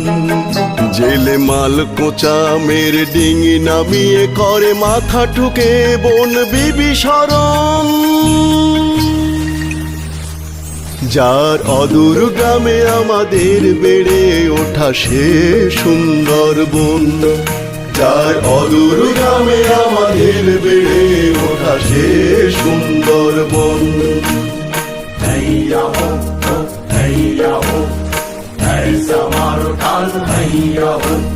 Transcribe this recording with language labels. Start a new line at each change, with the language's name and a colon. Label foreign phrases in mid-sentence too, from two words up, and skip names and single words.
Bangla: জেলে মাল কোচা মেরে ডিঙি নামিয়ে করে মাথা ঠুকে বন বিবিসরণ, যার অদূর গ্রামে আমাদের বেড়ে ওঠা সে সুন্দরবন, যার অদূর গ্রামে আমাদের বেড়ে ওঠা সে সুন্দরবন।
Hindi: हैया हो हैया हो, ऐसा मारो टाल हैया हो।